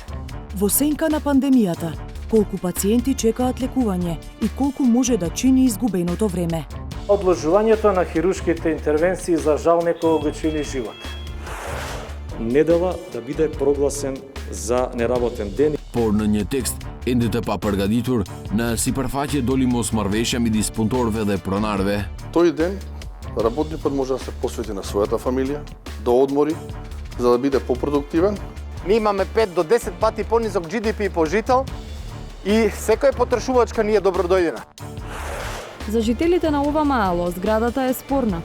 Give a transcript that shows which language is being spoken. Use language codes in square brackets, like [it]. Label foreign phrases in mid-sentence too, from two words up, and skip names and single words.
[mk] Во сенка на пандемијата, колку пациенти чекаат лекување и колку може да чини изгубеното време. Одложувањето на хируршките интервенции за жал некој го чини живот. Недела да биде прогласен за неработен ден. [sq] Pornënje tekst, ende të papërgatitur, në sipërfaqe doli mos marrëveshja midis punëtorëve dhe pronarëve. [mk] Тој ден работникот може да се посвети на својата фамилија, да одмори, за да биде попродуктивен. Ние имаме 5 до 10 пати понизок GDP по жител и секоја потрошувачка ни е добродојдена. За жителите на ова мало, зградата е спорна.